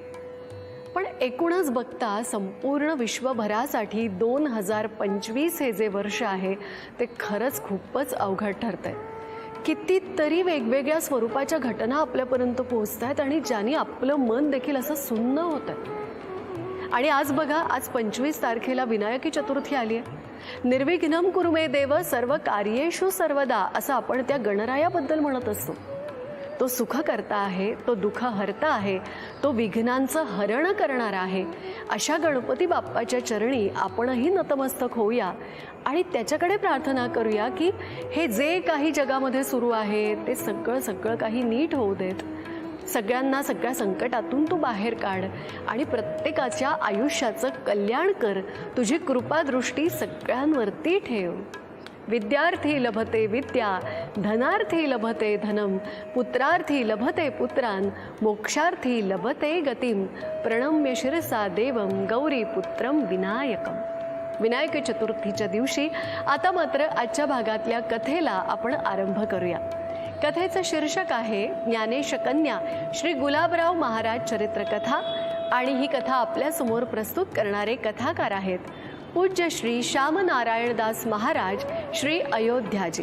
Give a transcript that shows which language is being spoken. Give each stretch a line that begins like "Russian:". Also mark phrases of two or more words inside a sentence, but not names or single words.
Marathi: पण एकूणच बघता संपूर्ण विश्वभरासाठी 2025 हे जे वर्ष आहे ते खरंच खूपच अवघड ठरतंय. कितीतरी वेगवेगळ्या स्वरूपाच्या घटना आपल्यापर्यंत पोहोचतात आणि ज्यांनी आपलं मन देखील असं सुन्न होतं. आणि आज बघा, आज 25 तारखेला विनायकी चतुर्थी आली आहे.
Sanskrit: निर्विघ्नं कुरु मे देव सर्व कार्येषु सर्वदा
Marathi: असं आपण त्या गणरायाबद्दल म्हणत असतो. तो सुख करता आहे, तो दुःख हरता आहे, तो विघ्नांचं हरण करणारा आहे. अशा गणपती बाप्पाच्या चरणी आपणही नतमस्तक होऊया आणि त्याच्याकडे प्रार्थना करूया की हे जे काही जगामध्ये सुरू आहे ते सगळं काही नीट होऊ देत. सगळ्यांना सगळ्या संकटातून तू बाहेर काढ आणि प्रत्येकाच्या आयुष्याचं कल्याण कर. तुझी कृपादृष्टी सगळ्यांवरती ठेव.
Sanskrit: विद्यार्थी लभते विद्या, धनार्थी लभते धनम, पुत्रार्थी लभते पुत्रान, मोक्षार्थी लभते गतिम, प्रणम्य शिरसा देवम गौरी पुत्रम विनायकम.
Marathi: विनायक चतुर्थीच्या दिवशी आता मात्र आजच्या भागातल्या कथेला आपण आरंभ करूया. कथेचं शीर्षक आहे ज्ञानेश कन्या श्री गुलाबराव महाराज चरित्रकथा आणि ही कथा आपल्यासमोर प्रस्तुत करणारे कथाकार आहेत पूज्य श्री श्यामनारायणदास महाराज श्री अयोध्याजी.